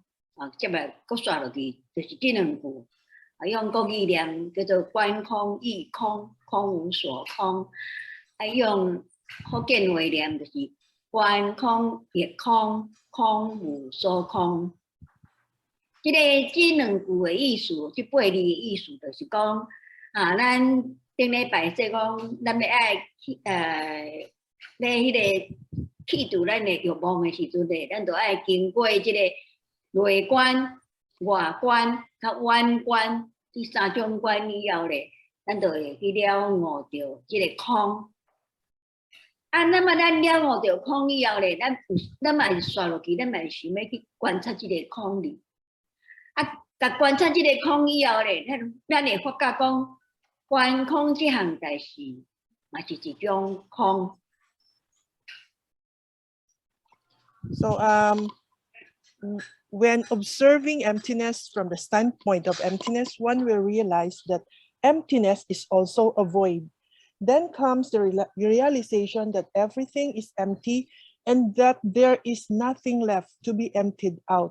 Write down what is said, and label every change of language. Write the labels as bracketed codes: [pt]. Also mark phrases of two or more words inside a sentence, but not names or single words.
[nan] 接来搁刷落去，就是这两句。用国语念叫做观空亦空，空无所空。用福建话念就是观空亦空，空无所空。这两句的意思，这八字的意思就是讲，咱顶礼拜说讲，咱要爱咧迄个去除咱的欲望的时阵咧，咱就爱经过这个内观、外观、甲远观这三种观以后咧，咱就会去了悟到这个空。那么咱了悟到空以后咧，咱嘛是刷落去，咱嘛是想要去观察这个空理。甲观察这个空以后咧，咱会发觉讲，观空这项代志嘛是一种空。 [en] So when observing emptiness from the standpoint of emptiness, one will realize that emptiness is also a void. Then comes the realization that everything is empty and that there is nothing left to be emptied out.